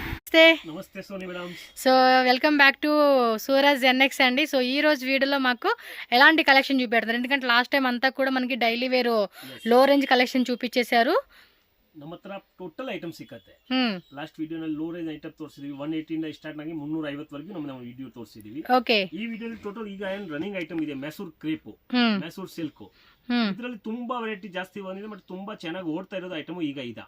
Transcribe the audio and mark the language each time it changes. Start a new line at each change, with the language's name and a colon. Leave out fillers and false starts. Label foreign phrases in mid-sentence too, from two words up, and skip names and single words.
Telugu: నమస్తే సోనీ మేడం.
English: So welcome back to
Telugu: సూరజ్ ఎన్ఎక్స్ అండి. సో ఈ రోజు వీడియోలో మాకు ఎలాంటి కలెక్షన్ చూపెడతారు, ఎందుకంటే
English: last time
Telugu: అంతా కూడా మనకి
English: daily wear
Telugu: లో రేంజ్ కలెక్షన్ చూపించేశారు.
Kannada: ನಮ್ಮ ಹತ್ರ ಟೋಟಲ್ ಐಟಮ್ ಸಿಕ್ಕತ್ತೆ.
English: last videonalli low range item
Kannada: ತೋರಿಸಿದೀವಿ. 180 ಇಂದ ಸ್ಟಾರ್ಟ್ ಆಗಿ 350 ವರೆಗೂ ನಮ್ಮ ವಿಡಿಯೋ ತೋರಿಸಿದೀವಿ. ಓಕೆ, ಈ ವಿಡಿಯೋಲಿ ಟೋಟಲ್ ಈಗ ಏನ್
English: running item
Kannada: ಇದೆ,
English: Mysore crepe, Mysore silk,
Kannada: ಇದರಲ್ಲಿ ತುಂಬಾ ವೆರೈಟಿ ಜಾಸ್ತಿ ಬಂದಿದೆ. ಬಟ್ ತುಂಬಾ ಚೆನ್ನಾಗಿ ಓಡ್ತಾ ಇರೋದು ಐಟಮ್ ಈಗ ಇದೆ.